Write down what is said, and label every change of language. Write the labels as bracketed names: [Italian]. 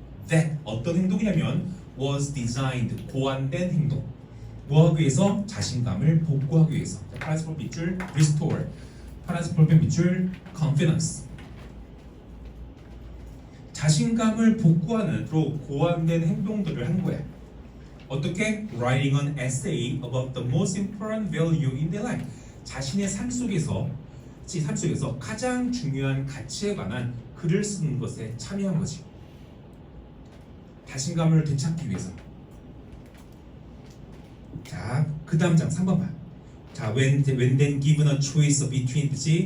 [Korean] that 어떤 행동이냐면 [English] was designed, [Korean] 고안된 행동. 뭐하기 위해서? 자신감을 복구하기 위해서. 파란색 볼펜 밑줄 restore, 파란색 볼펜 밑줄 confidence. 자신감을 복구하는 고안된 행동들을 한 거야. 어떻게? [English] Writing an essay about the most important value in their life. [Korean] 자신의 삶 속에서 가장 중요한 가치에 관한 글을 쓰는 것에 참여한 거지. 자신감을 되찾기 위해서. 자, 그 다음 장 3번 봐. 자, [English] when then given a choice between, [Korean] 그치?